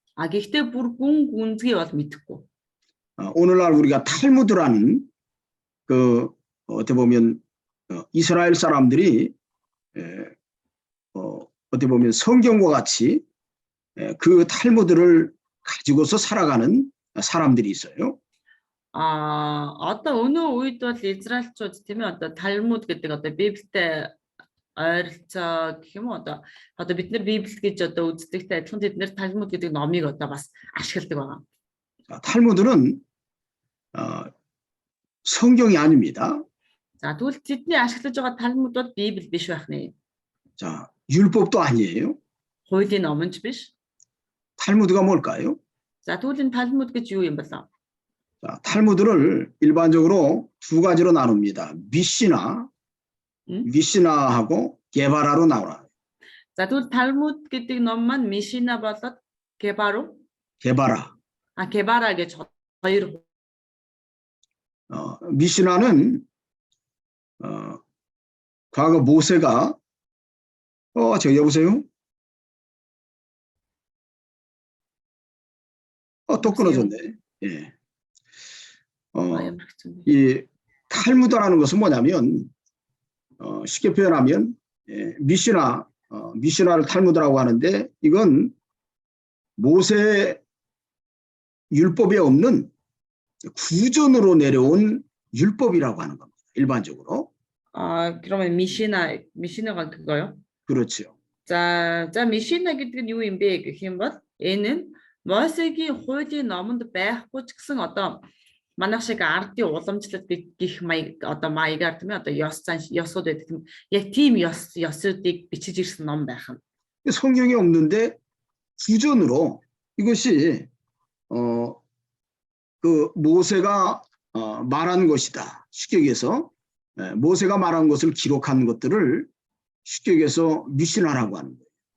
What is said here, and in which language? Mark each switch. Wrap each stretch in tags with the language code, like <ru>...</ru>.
<mn>Гэхдээ бүр гүн гүнзгий бол мэдэхгүй.</mn> <ko>오늘날 우리가 탈무드라는 어떻게 보면 이스라엘 사람들이 어떻게 보면 성경과 같이 그 탈무드를 가지고서 살아가는 사람들이 있어요.</ko> <mn>Одоо өнөө үед бол Израильчууд тийм ээ одоо Талмуд гэдэг одоо Библиэд ойролцоо гэх юм уу одоо бид нар Библи гэж одоо үздэгтэй адилхан тэд нар Талмуд гэдэг номыг одоо бас ашигладаг байгаа.</mn> <ko>탈무드는 성경이 아닙니다.</ko> <mn>За тэгвэл тэдний ашиглаж байгаа Талмуд бол Библи биш байх нэ.</mn> <ko>자, 율법도 아니에요.</ko> <mn>Хуулийн номч биш.</mn> <ko>탈무드가 뭘까요?</ko> <mn>За тэгвэл энэ Талмуд гэж юу юм бэ?</mn> <ko>자, 탈무드를 일반적으로 두 가지로 나눕니다. 미시나하고 게바라로 나와요.</ko> <mn>За тэгвэл Талмуд гэдэг ном маань Мишина болоод</mn> <ko>게바라.</ko> <mn>게바라 гэж хоёр.</mn> <ko>미시나는 과거 모세가 저 여보세요? 또 끊어졌네. 예. 이 탈무드라는 것은 뭐냐면 쉽게 표현하면 미시나를 탈무드라고 하는데 이건 모세 율법에 없는 구전으로 내려온 율법이라고 하는 겁니다. 일반적으로. 그러면 미시나가 그거요? 그렇죠.</ko> <mn>За 미시나 гэдэг нь юу юм бэ гэх юм бол энэ нь Мосегийн хуулийн номонд байхгүй ч гэсэн одоо манайх шиг ардын уламжлалт гэх маягаар тийм ээ одоо ёсууд байдаг тийм яг тийм ёсуудыг бичиж ирсэн ном байх нь.</mn> <ko>성경에 없는데 구전으로 이것이 그 모세가 말한 것이다. 쉽게 얘기해서 모세가 말한 것을 기록한 것들을 쉽게 얘기해서 미시나라고 하는 거예요.</ko>